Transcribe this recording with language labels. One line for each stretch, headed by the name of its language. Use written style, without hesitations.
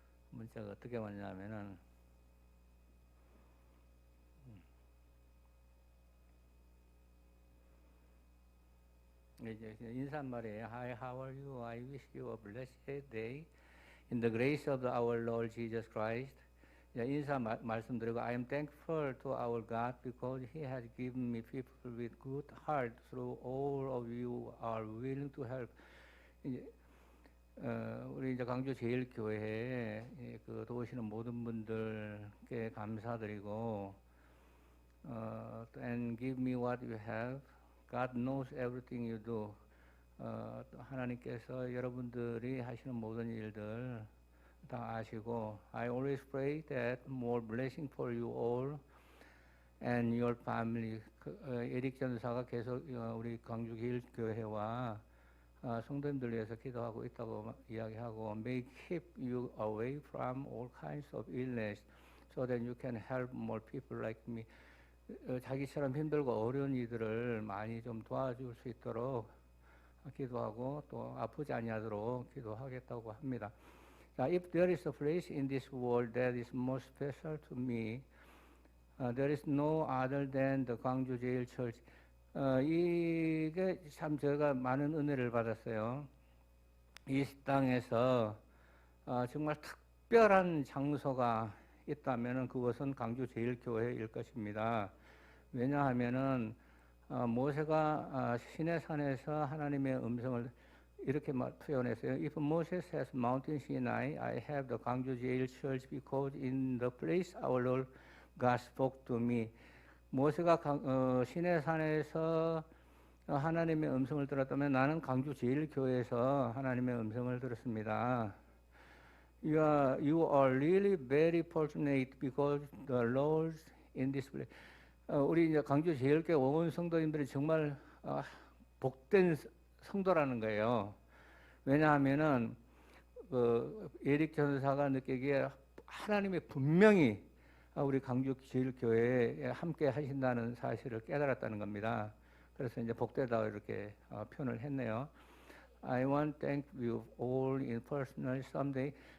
Korean: 문자가 어떻게 왔냐면은 이제 인사말이에요.
English: Hi, how are you? I wish you a blessed day in the grace of our Lord Jesus Christ.
Korean: 인사 말씀드리고
English: I am thankful to our God because He has given me people with good heart through all of you are willing to help.
Korean: 이제, 우리 이제 광주 제일교회에 그 도우시는 모든 분들께 감사드리고
English: and give me what you have. God knows everything you do.
Korean: 또 하나님께서 여러분들이 하시는 모든 일들 다 아시고
English: I always pray that more blessing for you all and your family.
Korean: 에릭 전사가 계속 우리 광주 기일교회와 성도님들 위해서 기도하고 있다고 이야기하고
English: may keep you away from all kinds of illness so that you can help more people like me.
Korean: 자기처럼 힘들고 어려운 이들을 많이 좀 도와줄 수 있도록 기도하고 또 아프지 아니하도록 기도하겠다고 합니다.
English: If there is a place in this world that is most special to me, there is no other than the 광주 제일 church.
Korean: 이게 참 제가 많은 은혜를 받았어요. 이 땅에서 정말 특별한 장소가 있다면은 그것은 광주 제일 교회일 것입니다. 왜냐하면은 모세가 시내산에서 하나님의 음성을 이렇게 표현했어요.
English: If Moses says Mountain Sinai, I have the 광주 제일 church because in the place our Lord God spoke to me.
Korean: 모세가 시내산에서 하나님의 음성을 들었다면 나는 광주 제일교회에서 하나님의 음성을 들었습니다.
English: You are really very fortunate because the Lord in this place.
Korean: 우리 이제 광주 제일교회 온 성도님들이 정말 복된 성도라는 거예요. 왜냐하면은 에릭 전사가 느끼기에 하나님이 분명히 우리 광주 제일교회에 함께 하신다는 사실을 깨달았다는 겁니다. 그래서 이제 복되다 이렇게 표현을 했네요.
English: I want to thank you all in personal someday.